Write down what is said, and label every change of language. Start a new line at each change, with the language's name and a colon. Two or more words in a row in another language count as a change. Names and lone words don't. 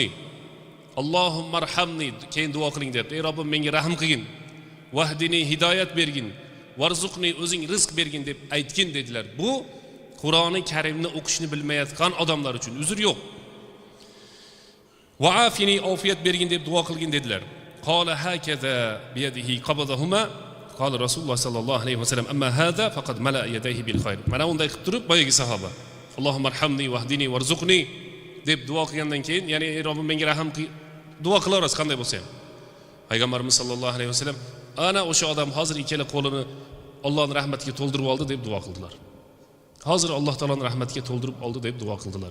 Arabic: اللهم ارحمني,
Uzbek: keyin duo qiling debdi. Ey Robbim, menga rahim qilgin, vahdini, hidoyat bergin, varzuqni, o'zing rizq bergin deb aytgin dedilar. Bu Qur'oni Karimni o'qishni bilmayotgan odamlar uchun uzr yo'q.
Arabic: وعافني,
Uzbek: ofiyat bergin deb duo qilgin dedilar.
Arabic: قال هكذا بيده قبضهما. قال رسول الله صلى الله عليه وسلم أما هذا فقد ملأ يديه بالخير.
Uzbek: Mana unday qilib turib boyagi sahoba
Arabic: اللهم ارحمني واهدني وارزقني
Uzbek: deb duo qilgandan keyin, ya'ni ey Robbim menga rahim qil, duo qilaverasiz qanday bo'lsa ham. Payg'ambarimiz
Arabic: صلى الله عليه وسلم
Uzbek: ana o'sha odam hozir ikkala qo'lini Allohning rahmatiga to'ldirib oldi deb duo qildilar. Hozir Alloh taoloning rahmatiga to'ldirib oldi deb duo qildilar.